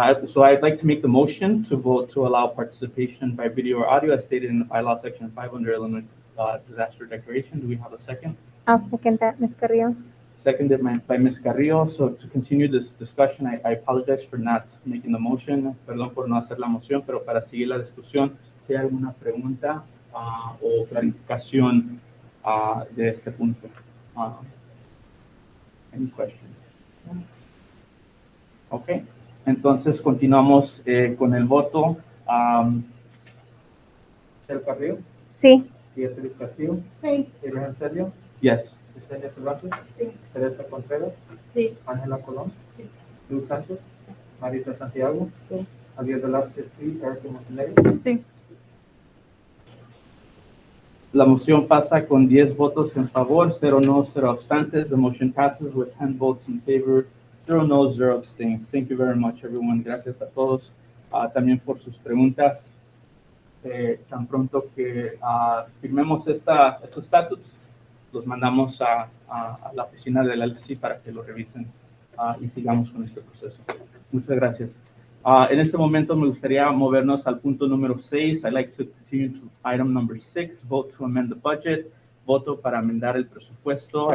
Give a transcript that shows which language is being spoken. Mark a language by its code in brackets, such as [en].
[en] So I'd like to make the motion to vote to allow participation by video or audio as stated in the bylaw section 5 under Illinois disaster declaration. Do we have a second? I'll second that, Ms. Carrillo. seconded by Ms. Carrillo. So to continue this discussion, I apologize for not making the motion. [es] Perdón por no hacer la moción, pero para seguir la discusión, si hay alguna pregunta o clarificación de este punto. [en] Any questions? [es] Ok, entonces continuamos con el voto. Michelle Carrillo, Sí. Beatriz Castillo, Sí. Irene Sergio, [en] Yes. [es] Yesenia Cervantes, Sí. Teresa Contreras, Sí. Ángela Colón, Sí. Luz Sánchez, Sí. Marisa Santiago, Sí. Javier Velázquez, sí, Eric Montenegro. Sí. La moción pasa con 10 votos en favor, 0 no, 0 abstentions. [en] The motion passes with 10 votes in favor, 0 no, 0 abstains. Thank you very much, everyone. [es] Gracias a todos también por sus preguntas. Tan pronto que firmemos estos estatus, los mandamos a la oficina del LSC para que lo revisen y sigamos con este proceso. Muchas gracias. En este momento me gustaría movernos al punto número 6. [en] I'd like to continue to item number 6, vote to amend the budget. [es] Voto para amendar el presupuesto.